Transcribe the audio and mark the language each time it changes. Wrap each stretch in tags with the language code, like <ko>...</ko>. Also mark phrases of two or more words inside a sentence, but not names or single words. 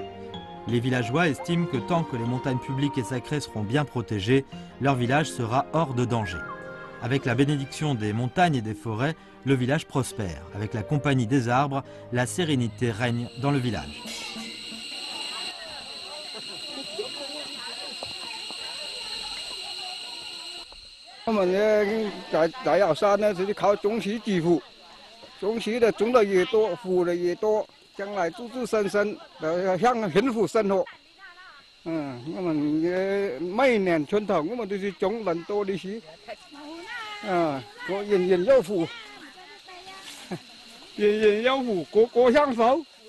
<fr>Les villageois estiment que tant que les montagnes publiques et sacrées seront bien protégées, leur village sera hors de danger. Avec la bénédiction des montagnes et des forêts, le village prospère. Avec la compagnie des arbres, la sérénité règne dans le village.</fr> <zh>On 们呢，在瑶山呢，就是靠种树致富。种树的种的越多，富的越多，将来子子孙孙都享幸福生活。我们每年春头，我们都是种很多的树，人人有福，人人有福，个个享受。</zh>